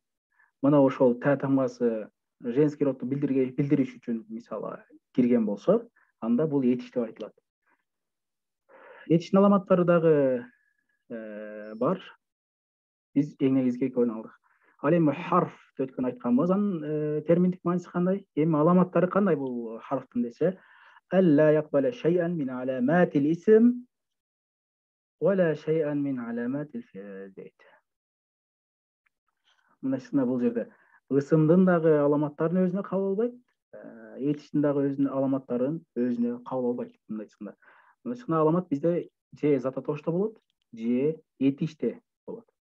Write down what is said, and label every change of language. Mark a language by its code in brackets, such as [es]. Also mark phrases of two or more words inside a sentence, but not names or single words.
[ky] Мына ошол та тамгасы [ru] женский родду [ky] билдириш үчүн мисалы кирген болсо, анда бул этиш деп айтылат. Этиштин аламаттары дагы бар. Биз эң негизги экөөнү алдык. Ал эми харф өткөн айтканбыз, анын терминдик мааниси кандай? Эми аламаттары кандай бул харфтын десе, [ar] ألا يقبل شيئا من علامات الاسم ولا شيئا من علامات الفعل [ky] дейт. Мындайча бул жерде ысымдын дагы аламаттарын өзүнө кабыл албайт, этиштин дагы өзүнүн аламаттарын өзүнө кабыл албайт. Мындайча аламат бизде же зататошто болот, же этиште болот.